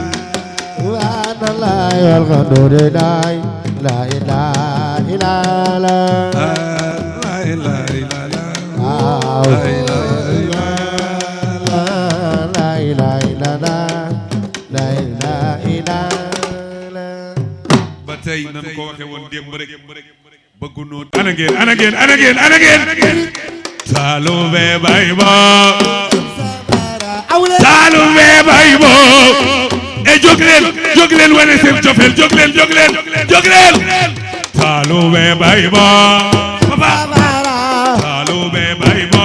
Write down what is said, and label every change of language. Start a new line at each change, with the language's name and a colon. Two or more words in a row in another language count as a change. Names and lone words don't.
Arabic: سبحان الله والحمد لله لا إله إلا الله لا إله إلا الله لا إله إلا الله لا إله إلا الله
Wolof: ba tey nan ko waxe woon démb rek bëggunoo ana ngeen Saloumé bay bo Saloumé bay bo e jóg leen wane seen cofeel jóg leen Saloumé bay bo papa Saloumé bay bo